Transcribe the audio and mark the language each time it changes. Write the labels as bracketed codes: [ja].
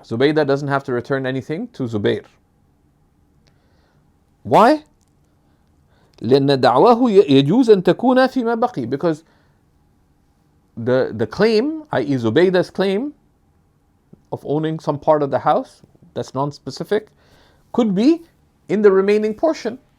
[en] Zubaydah doesn't have to return anything to Zubayr. Why? [ar] لأن دعواه يجوز أن تكون فيما بقي, [en] because the claim, i.e. Zubaydah's claim of owning some part of the house that's non-specific, could be in the remaining portion.